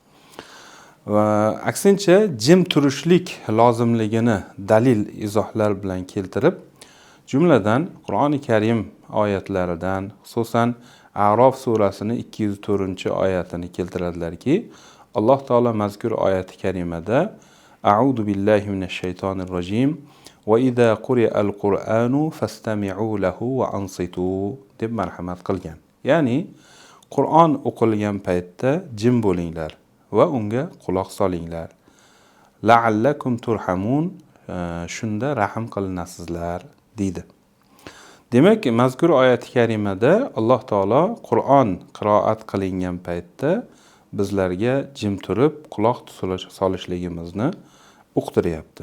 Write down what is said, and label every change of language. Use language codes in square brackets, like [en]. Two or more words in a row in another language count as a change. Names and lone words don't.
[uz] Va aksincha jim turishlik lozimligini dalil izohlar bilan keltirib, jumladan Qur'oni Karim oyatlaridan, xususan A'rof surasining 204-oyatini keltiradilarki, Alloh taolo mazkur oyati karimada [ar] أعوذ بالله من الشيطان الرجيم وإذا قرئ القرآن فاستمعوا له وأنصتوا [uz] deb marhamat qilgan. Ya'ni Qur'on o'qilgan paytda jim bo'linglar va unga quloq solinglar. [ar] لعلكم ترحمون, [uz] shunda rahim qilinasizlar deydi. Demak, mazkur oyat karimada Alloh taolo Qur'on qiroat qilingan paytda bizlarga jim turib quloq solishligimizni uqtiryapti.